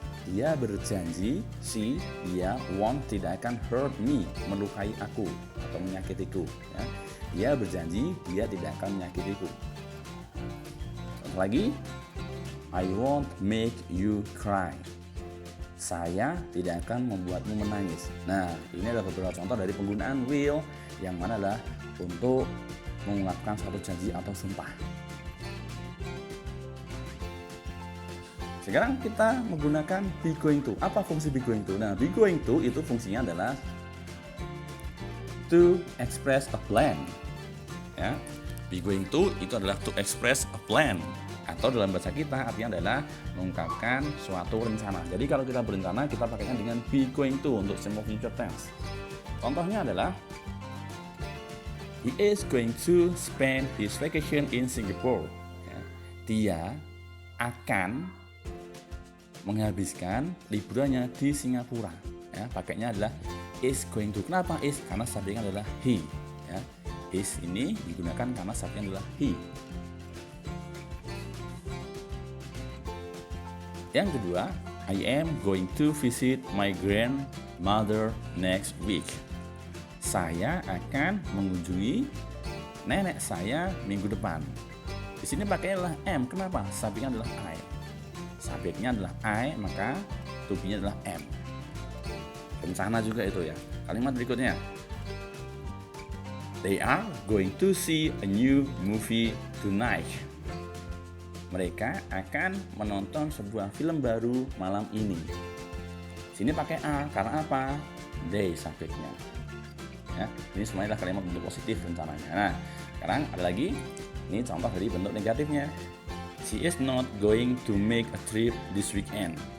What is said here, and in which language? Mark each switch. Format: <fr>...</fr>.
<id>Dia berjanji, dia</id> <en>won't,</en> <id>tidak akan</id> <en>hurt me,</en> <id>melukai aku atau menyakitiku. Ya. Dia berjanji, dia tidak akan menyakitiku. Contoh lagi,</id> <en>I won't make you cry.</en> <id>Saya tidak akan membuatmu menangis. Nah, ini adalah beberapa contoh dari penggunaan will, yang mana adalah untuk mengungkapkan suatu janji atau sumpah. Sekarang kita menggunakan be going to. Apa fungsi be going to? Nah, be going to itu fungsinya adalah</id> <en>to express a plan.</en> <id>Ya, be going to itu adalah</id> <en>to express a plan,</en> <id>atau dalam bahasa kita artinya adalah mengungkapkan suatu rencana. Jadi kalau kita berencana, kita pakainya dengan be going to untuk simple future tense.</id> <en>Contohnya adalah he is going to spend his vacation in Singapore.</en> <id>Ya, dia akan menghabiskan liburannya di Singapura. Ya, pakainya adalah is going to. Kenapa is? Karena subjeknya adalah he. Ya, is ini digunakan karena subjeknya adalah he. Yang kedua,</id> <en>I am going to visit my grandmother next week.</en> <id>Saya akan mengunjungi nenek saya minggu depan. Di sini pakainya adalah am. Kenapa? Subjeknya adalah I. Subjeknya adalah I, maka to be-nya adalah am. Rencana juga itu ya. Kalimat berikutnya,</id> <en>they are going to see a new movie tonight.</en> <id>Mereka akan menonton sebuah film baru malam ini. Sini pakai are karena apa? They subjeknya. Ya, ini semuanya adalah kalimat bentuk positif rencananya. Nah, sekarang ada lagi. Ini contoh dari bentuk negatifnya.</id> <en>She is not going to make a trip this weekend.</en>